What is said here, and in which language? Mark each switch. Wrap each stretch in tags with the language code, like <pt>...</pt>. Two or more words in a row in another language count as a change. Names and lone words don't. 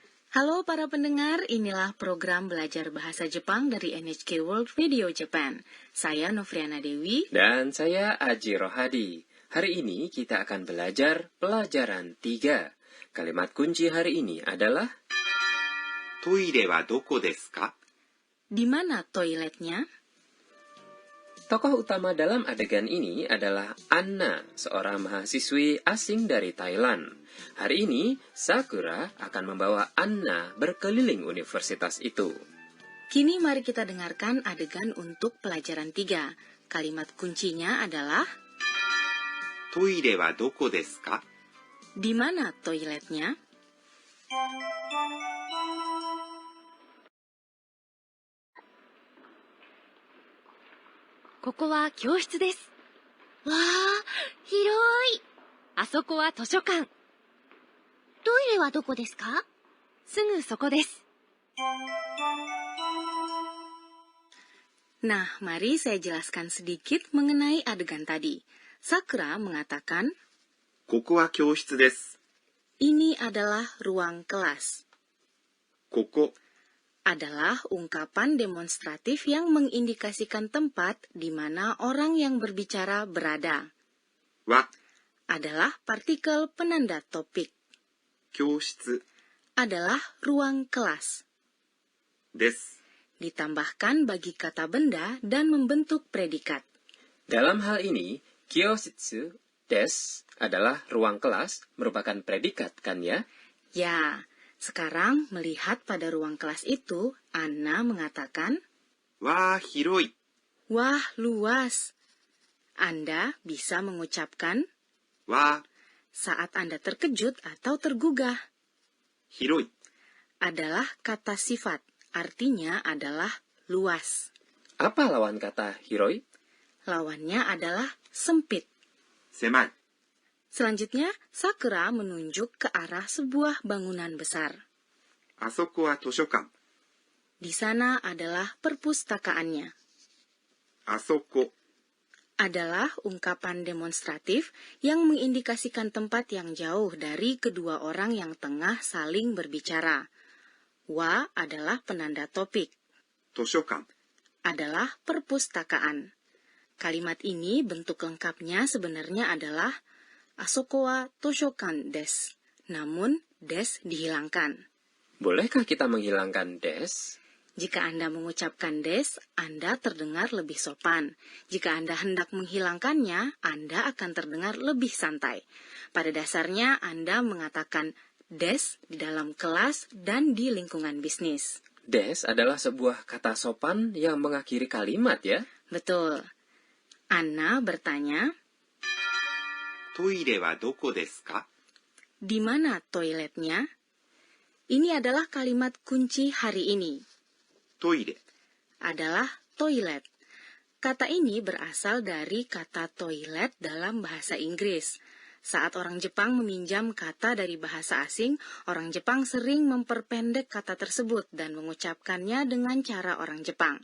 <id>Halo para pendengar, inilah program belajar bahasa Jepang dari NHK World Radio Japan. Saya Novriana Dewi. Dan saya Aji Rohadi. Hari ini kita akan belajar pelajaran 3. Kalimat kunci hari ini adalah</id> <ja>トイレはどこですか?</ja> <id>Di mana toiletnya? Tokoh utama dalam adegan ini adalah Anna, seorang mahasiswi asing dari Thailand. Hari ini, Sakura akan membawa Anna berkeliling universitas itu. Kini mari kita dengarkan adegan untuk pelajaran 3. Kalimat kuncinya adalah</id> <ja>トイレはどこですか?</ja> <id>Di mana toiletnya?</id> <ja>ここは教室です. わー、広い. あそこは図書館。トイレはどこですか? すぐそこです。</ja> <id>Nah, mari saya jelaskan sedikit mengenai adegan tadi. Sakura mengatakan,</id> <ja>ここは教室です。</ja> <id>ini adalah ruang kelas.</id> <ja>ここ</ja> <id>Adalah ungkapan demonstratif yang mengindikasikan tempat di mana orang yang berbicara berada.</id> <ja>は</ja> <id>Adalah partikel penanda topik.</id> <ja>教室</ja> <id>Adalah ruang kelas.</id> <ja>です。</ja> <id>Ditambahkan bagi kata benda dan membentuk predikat. Dalam hal ini,</id> <ja>教室です</ja> <id>adalah ruang kelas merupakan predikat, kan ya? Ya, sekarang melihat pada ruang kelas itu, Anna mengatakan,</id> <ja>わー、広い。</ja> <id>wah luas. Anda bisa mengucapkan</id> <ja>わー、</ja> <id>saat Anda terkejut atau tergugah.</id> <ja>広い。</ja> <id>Adalah kata sifat, artinya adalah luas. Apa lawan kata hiroi? Lawannya adalah sempit.</id> <ja>狭い。</ja> <id>Selanjutnya, Sakura menunjuk ke arah sebuah bangunan besar.</id> <ja>あそこは図書館。</ja> <id>Di sana adalah perpustakaannya.</id> <ja>あそこ</ja> <id>Adalah ungkapan demonstratif yang mengindikasikan tempat yang jauh dari kedua orang yang tengah saling berbicara. Wa adalah penanda topik.</id> <ja>図書館。</ja> <id>Adalah perpustakaan. Kalimat ini bentuk lengkapnya sebenarnya adalah</id> <ja>あそこは図書館です.</ja> <id>Namun, des dihilangkan. Bolehkah kita menghilangkan des? Jika Anda mengucapkan des, Anda terdengar lebih sopan. Jika Anda hendak menghilangkannya, Anda akan terdengar lebih santai. Pada dasarnya, Anda mengatakan des di dalam kelas dan di lingkungan bisnis. Des adalah sebuah kata sopan yang mengakhiri kalimat ya. Betul. Anna bertanya,</id> <ja>トイレはどこですか?</ja> <id>di mana toiletnya? Ini adalah kalimat kunci hari ini.</id> <ja>トイレ</ja> <id>Adalah toilet. Kata ini berasal dari kata toilet dalam bahasa Inggris. Saat orang Jepang meminjam kata dari bahasa asing, orang Jepang sering memperpendek kata tersebut dan mengucapkannya dengan cara orang Jepang.</id>